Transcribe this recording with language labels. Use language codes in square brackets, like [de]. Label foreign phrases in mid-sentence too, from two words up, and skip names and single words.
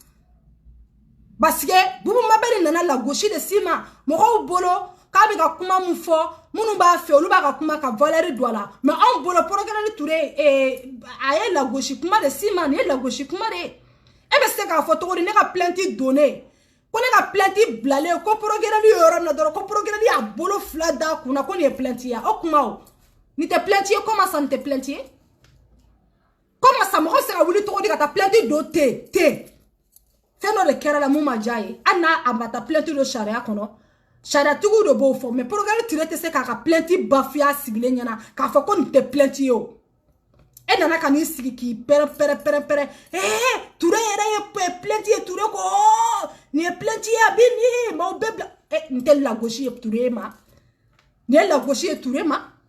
[bm] parce que Boubou Mabel nana lagosi de s'i ma mɔgɔw bolo k'a bɛ ka kuma mun fɔ minnu b'a fɛ olu b'a ka kuma ka valeur don a la mais anw bolo Progrès Touré a ye lagosi kuma de s'i ma nin ye lagosi kuma de ye e bɛ se k'a fɔ cogo di ne ka [fr] plainte donné [bm] ko ne ka plainte bilalen ko Progrès ye yɔrɔ min na dɔrɔn ko Progrès y'a bolo fila da kunna ko nin ye plainte ye o kuma o nin tɛ plainte ye [fr] comment ça [bm] nin tɛ plainte ye [fr] comment ça [bm] mɔgɔ bɛ se ka wuli cogo di ka taa plainte don ten fɛn dɔ de kɛra la mun ma diya ye hali n'a a ma taa plainte don sariya kɔnɔ sariyatigiw de b'o fɔ mais Progrès Touré tɛ se k'a ka [fr] plainte bafoué [bm] a sigilen ɲɛna k'a fɔ ko nin tɛ plainte ye o e nana ka n'i sigi k'i pɛrɛn Touré yɛrɛ ye plainte ye Touré ko nin ye plainte ye a bɛ nin maaw bɛɛ bila nin tɛ lagosi ye Touré ma nin ye lagosi ye Touré ma